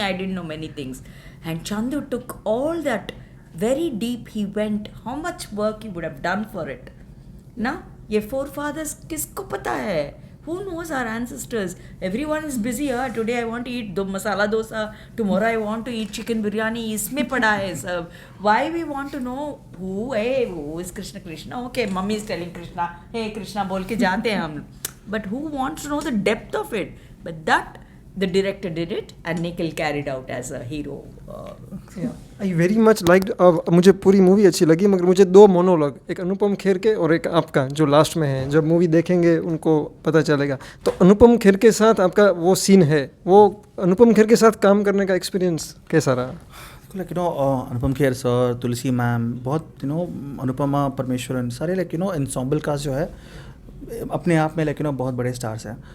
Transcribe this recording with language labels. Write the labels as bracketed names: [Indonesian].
[English] I didn't know many things, and Chandu took all that very deep. He went how much work he would have done for it. [Hindi] ना ये forefathers किसको पता है? [English] Who knows our ancestors? Everyone is busy. Today I want to eat masala dosa. Tomorrow I want to eat chicken biryani. [Hindi] इसमें पड़ा है सब. [English] Why we want to know who is Krishna? Okay, mummy is telling Krishna, hey Krishna [Hindi] बोल के जाते हैं हम. [English] But who wants to know the depth of it? But that the director did it and Nikhil carried out as a hero. I very much like, [Hindi] मुझे पूरी movie अच्छी लगी, मगर मुझे 2 मोनोलॉग, एक अनुपम खेर के और एक आपका जो लास्ट में है, जब मूवी देखेंगे उनको पता चलेगा। तो अनुपम खेर के साथ आपका वो सीन है, वो अनुपम खेर के साथ काम करने का एक्सपीरियंस कैसा रहा? लाइक अनुपम खेर सर, तुलसी मैम, बहुत अनुपमा परमेश्वरन, सारे लाइक एंसेम्बल का जो है अपने आप में लाइक बहुत बड़े स्टार्स हैं।